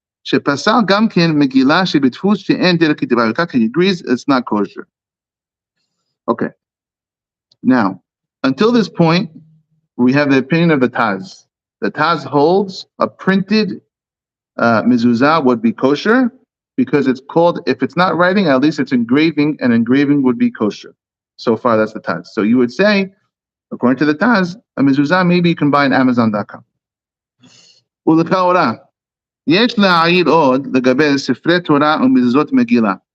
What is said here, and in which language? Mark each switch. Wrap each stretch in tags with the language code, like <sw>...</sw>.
<he>שפסל גם כן מגילה שבדפוס שאין דרך כתיבה.</he> <en>He agrees it's not kosher. Okay. Now, until this point, we have the opinion of the Taz. The Taz holds a printed mezuzah would be kosher because it's called, if it's not writing, at least it's engraving, and engraving would be kosher. So far, that's the Taz. So you would say, according to the Taz, a mezuzah maybe you can buy on Amazon.com.</en> <he>ולכאורה, יש להעיר עוד לגבי ספרי תורה ומזוזות מגילה.</he>